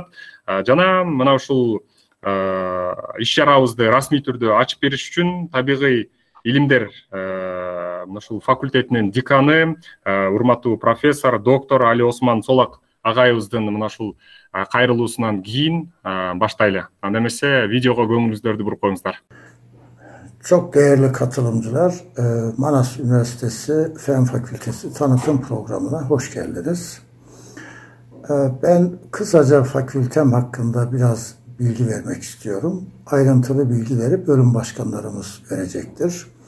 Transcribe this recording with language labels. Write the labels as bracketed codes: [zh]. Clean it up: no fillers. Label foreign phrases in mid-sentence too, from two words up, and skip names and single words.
[ky] Жана мына ушул иш-чарабызды расмий түрдө ачып бериш үчүн табигый илимдер мына ушул факультетинин деканы, урматтуу профессор, доктор Али Осман Солак агайыбыздын мына ушул кайрылуусунан кийин баштайлы. Анда эмесе видеого көңүлүңүздөрдү буруп коюңуздар. [tr] Çok değerli katılımcılar, Manas Üniversitesi Fen Fakültesi tanıtım programına hoş geldiniz. Ben kısaca fakültem hakkında biraz bilgi vermek istiyorum. Ayrıntılı bilgileri bölüm başkanlarımız verecektir.